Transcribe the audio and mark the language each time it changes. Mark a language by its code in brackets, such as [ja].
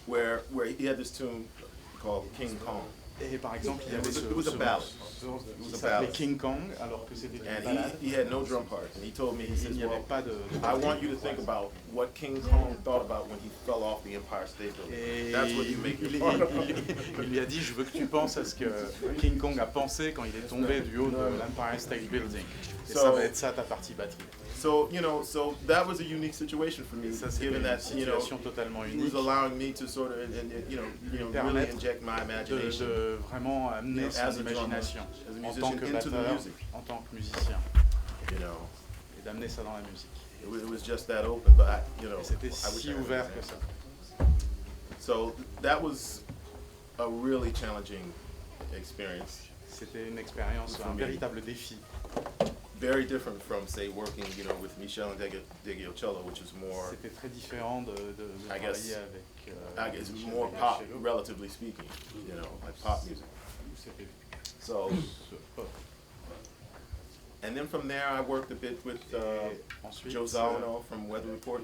[en] Where he had this tune called King Kong. [fr] Et par exemple, il y avait [en] it was a ballad. [fr] Qui s'appelait King Kong, alors que c'était une ballade. [en] He had no drum parts, and he told me, he says, [fr] n'y avait pas de [en] I want you to think about what King Kong thought about when he fell off the Empire State Building. That's what you make your part. [fr] Il lui a dit, je veux que tu penses à ce que King Kong a pensé quand il est tombé du haut de l'Empire State Building. Et ça va être ça ta partie batterie. [en] So, so that was a unique situation for me, given that, he was allowing me to sort of, really inject my imagination. [fr] De vraiment amener son imagination en tant que batteur, en tant que musicien. Et d'amener ça dans la musique. [en] It was just that open, but [fr] c'était si ouvert que ça. [en] So that was a really challenging experience. [fr] C'était une expérience, un véritable défi. [en] Very different from, say, working, with Michel and Cello, which is more. [fr] C'était très différent de travailler avec. [en] I guess more pop, relatively speaking, like pop music. So. And then from there, I worked a bit with Joe Zawinul from Weather Report.